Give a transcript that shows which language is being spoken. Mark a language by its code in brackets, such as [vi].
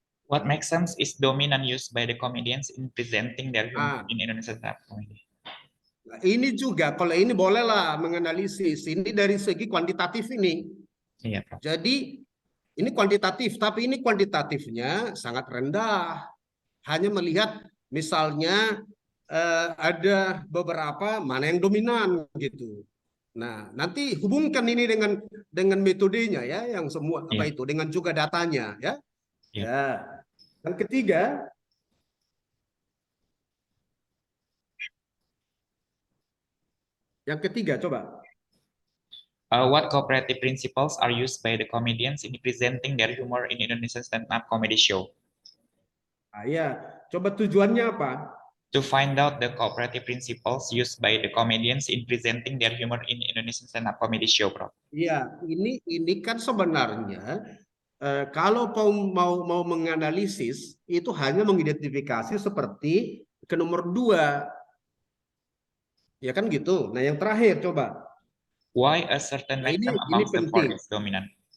[en] What maxims is dominant used by the comedians in presenting their humor in Indonesian stand-up comedy? [id] Nah, ini juga, kalau ini bolehlah menganalisis. Ini dari segi kuantitatif ini. Iya, Prof. Jadi ini kuantitatif, tapi ini kuantitatifnya sangat rendah. Hanya melihat misalnya ada beberapa mana yang dominan gitu. Nah, nanti hubungkan ini dengan metodenya ya, yang semua apa itu, dengan juga datanya ya. Ya. Yang ketiga, coba. [en] What cooperative principles are used by the comedians in presenting their humor in Indonesian stand-up comedy show? [id] Ya, coba tujuannya apa? [en] To find out the cooperative principles used by the comedians in presenting their humor in Indonesian stand-up comedy show, Prof. [id] Iya, ini kan sebenarnya kalau mau menganalisis itu hanya mengidentifikasi seperti ke nomor 2. Ya kan gitu. Nah, yang terakhir coba. [en] Why a certain maxim amongst the four is dominant?